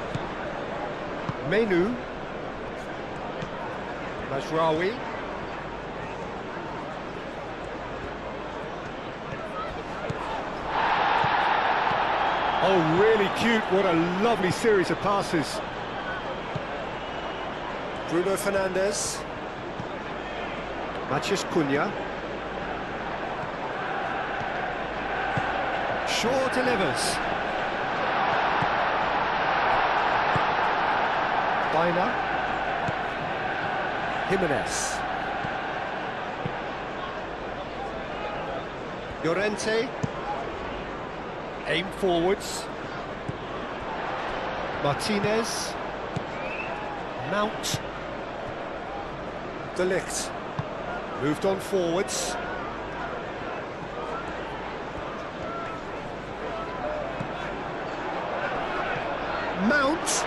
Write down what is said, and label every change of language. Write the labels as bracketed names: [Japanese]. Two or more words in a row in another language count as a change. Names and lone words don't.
[English] Menu. Mazraoui. Oh, really cute. What a lovely series of passes. Bruno Fernandes. Matheus Cunha. Shaw delivers. Baina. Jimenez. Llorente. Aim forwards. Martinez. Mount. De Ligt. Moved on forwards. Mount.